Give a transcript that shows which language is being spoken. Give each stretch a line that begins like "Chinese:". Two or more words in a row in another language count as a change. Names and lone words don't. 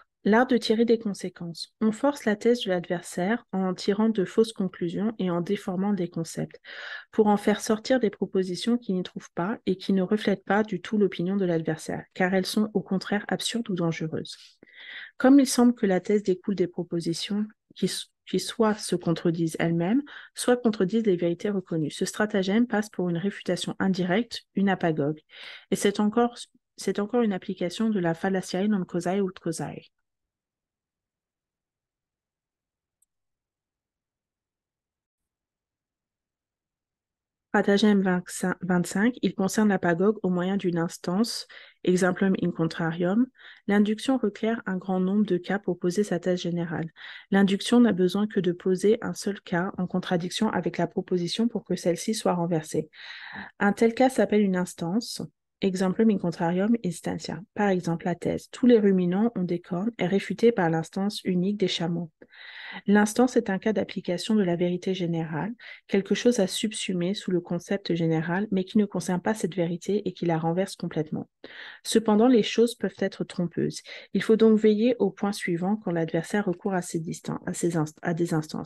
French: L'art de tirer des conséquences. On force la thèse de l'adversaire en tirant de fausses conclusions et en déformant des concepts, pour en faire sortir des propositions qui n'y trouvent pas et qui ne reflètent pas du tout l'opinion de l'adversaire, car elles sont au contraire absurdes ou dangereuses. Comme il semble que la thèse découle des propositions qui soit se contredisent elles-mêmes, soit contredisent les vérités reconnues. Ce stratagème passe pour une réfutation indirecte, une apagogue. Et c'est encore une application de la
Latin: fallaciae non causae ut causae.
French: Stratagème 25, il concerne l'apagogue au moyen d'une instance,
Latin: exemplum in contrarium.
French: L'induction requiert un grand nombre de cas pour poser sa thèse générale. L'induction n'a besoin que de poser un seul cas en contradiction avec la proposition pour que celle-ci soit renversée. Un tel cas s'appelle une instance,
Latin: exemplum in contrarium instantia.
French: Par exemple, la thèse « Tous les ruminants ont des cornes » est réfutée par l'instance unique des chameaux. L'instance est un cas d'application de la vérité générale, quelque chose à subsumer sous le concept général, mais qui ne concerne pas cette vérité et qui la renverse complètement. Cependant, les choses peuvent être trompeuses. Il faut donc veiller au point suivant quand l'adversaire recourt à des instances.